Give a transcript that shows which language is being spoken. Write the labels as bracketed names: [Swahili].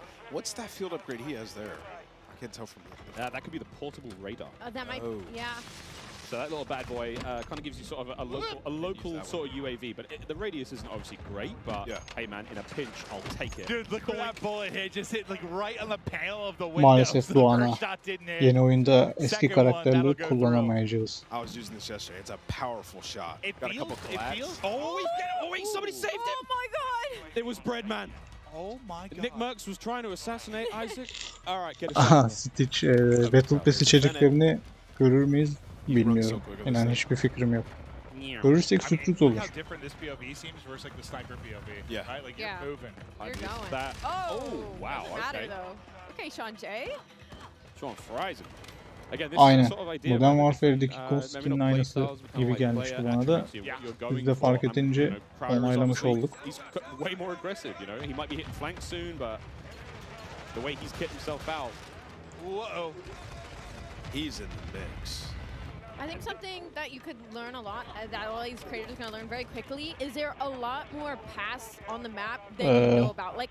[English] What's that field upgrade he has there? I can't tell from that could be the portable radar. That might, yeah. So that little bad boy kind of gives you sort of a local sort of UAV, but the radius isn't obviously great, but hey man, in a pinch, I'll take it. Dude, look at that bullet hit, just hit like right on the panel of the window. [Turkish] Maalesef Doğan'a yeni oyunda eski karakterleri kullanamayacağız. [English] I was using this yesterday. It's a powerful shot. It Got a couple collabs. Oh wait, somebody saved him! Oh my god! It was Breadman. Oh my god. Nick Merckx was trying to assassinate Isaac. All right, get Aha, it. [Turkish] Stitch Battle Pass içeriklerini görür müyüz bilmiyorum. İnan hiçbir fikrim yok. Görürsek sürpriz olur. [English] How different this POV seems versus like the sniper POV. Yeah. Right? Like you're moving. You're going. That. Oh, wow. Doesn't matter Okay. though. Okay, Sean J. Sean fries him. Again, this [Turkish] Aynen. [English] sort of idea. [Turkish] Modern Warfare'deki Koskin'in aynısı gibi gelmişti bana da. Biz de fark edince onaylamış olduk. [English] He's way more aggressive, you know. He might be hitting flank soon, but the way he's kicked himself out. Whoa. He's in the mix. I think something that you could learn a lot, that all these creators are going to learn very quickly, is there a lot more paths on the map than you know about.